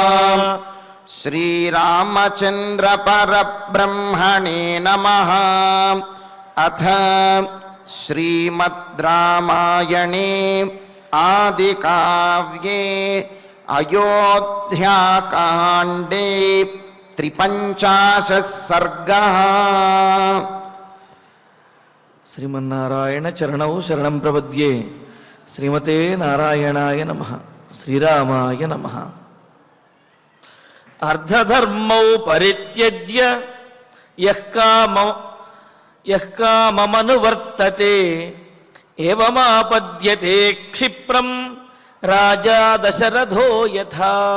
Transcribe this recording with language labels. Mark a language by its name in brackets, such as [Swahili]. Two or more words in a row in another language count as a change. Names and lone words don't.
[Sanskrit] श्रीरामचन्द्र परब्रह्मणे नमः। अथ श्रीमद् रामायणे आदिकाव्ये अयोध्याकाण्डे 53 सर्गः। శ్రీమన్నారాయణ చరణౌ శరణం ప్రపద్యే. శ్రీమతే నారాయణాయ నమః. శ్రీరామాయ నమః. అర్ధధర్మౌ పరిత్యజ్య యః కామమనువర్తతే ఏవమాపద్యతే క్షిప్రం రాజా దశరథో యథా.